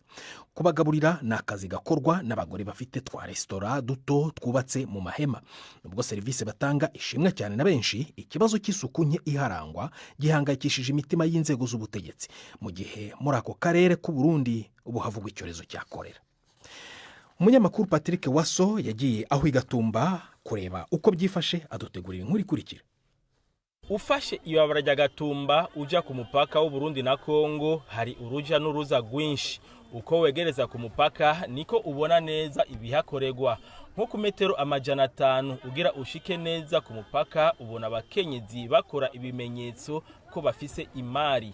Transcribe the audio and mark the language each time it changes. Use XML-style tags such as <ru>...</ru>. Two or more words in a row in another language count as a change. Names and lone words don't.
<rw>Kubagaburira ni akazi gakorwa n'abagore bafite twa resitora duto twubatse mu mahema. Nubwo serivisi batanga ishimwe cyane na benshi, ikibazo cy'isuku nke iharangwa gihangayikishije imitima y'inzego z'ubutegetsi, mu gihe muri ako karere k'u Burundi ubu havugwa icyorezo cya korera. Umunyamakuru Patrick Waso yagiye aho i Gatumba kureba uko byifashe, adutegurira inkuru ikurikira.</rw> <rn>Ufashe ibabara rya Gatumba uja ku mupaka w'u Burundi na Kongo, hari uruja n'uruza rwinshi. Uko wegereza ku mupaka niko ubona neza ibihakorerwa. Nko ku metero 500 ugira ushike neza ku mupaka, ubona abakenyezi bakora ibimenyetso ko bafise imari.</rn>